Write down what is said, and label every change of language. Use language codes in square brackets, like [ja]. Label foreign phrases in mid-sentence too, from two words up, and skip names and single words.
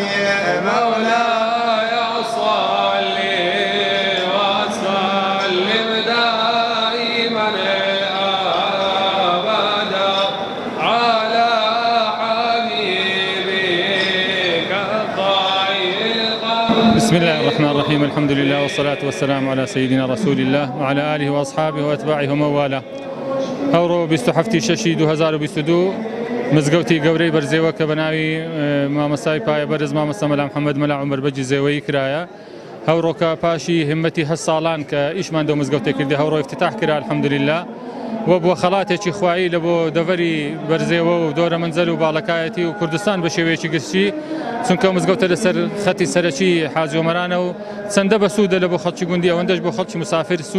[ar] مولاي صلي وسلم دائما ابدا على حبيبك الطيب. بسم الله الرحمن الرحيم. الحمد لله والصلاة والسلام على سيدنا رسول الله وعلى آله وأصحابه وأتباعه ومن والاه. [ku] هەوڕۆ 27 شەشی 2022 مزگەوتی گەورەی بەرزێوە کە بەناوی مامەسای پایە بەرز مامەستا مەلا محەممەد مەلا عومەر بەجی زێوەی کرایە. هەوڕۆکە پاشی همەتی 8 ساڵان کە ئیشمان دەو مزگەوتێ کردی هەوڕۆ افتتاح کرا الحەمدولله وە بۆ خەڵاتێکی خوایی لە بۆ دەڤەری بەرزێوە و دۆرە منزەل و باڵەکایەتی و کوردستان بە شێوەیەکی گشتی چونکە مزگەوتە لەسەر خەتی سەرەکی حاجی عومەرانە و چەندە بە سوودە لە بۆ خەڵکی گوندی ئەوەندەش بۆ خەڵکی مسافر سوود